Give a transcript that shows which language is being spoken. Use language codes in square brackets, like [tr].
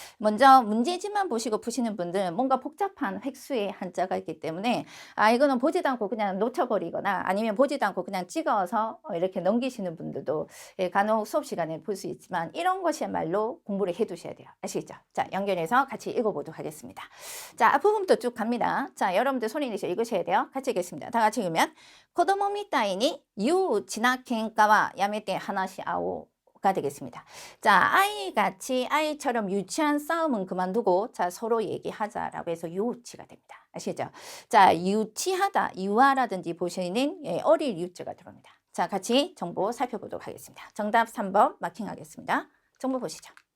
[ko] 먼저 문제지만 보시고 푸시는 분들은 뭔가 복잡한 획수의 한자가 있기 때문에 이거는 보지도 않고 그냥 놓쳐버리거나 아니면 보지도 않고 그냥 찍어서 이렇게 넘기시는 분들도 간혹 수업 시간에 볼 수 있지만 이런 것이야말로 공부를 해 두셔야 돼요. 아시겠죠? 자, 연결해서 같이 읽어보도록 하겠습니다. 자, 앞부분부터 쭉 갑니다. 자, 여러분들 소리 내서 읽으셔야 돼요. 같이 읽겠습니다. 다 같이 읽으면 [ja] 子供みたいに幼稚な喧嘩はやめて話し合おう가 [ko] 되겠습니다. 자, 아이같이 아이처럼 유치한 싸움은 그만두고 자, 서로 얘기하자라고 해서 유치가 됩니다. 아시죠? 자, 유치하다, 유아라든지 보시는 어릴 유자가 들어옵니다. 자, 같이 정보 살펴보도록 하겠습니다. 정답 3번 마킹하겠습니다. 정보 보시죠.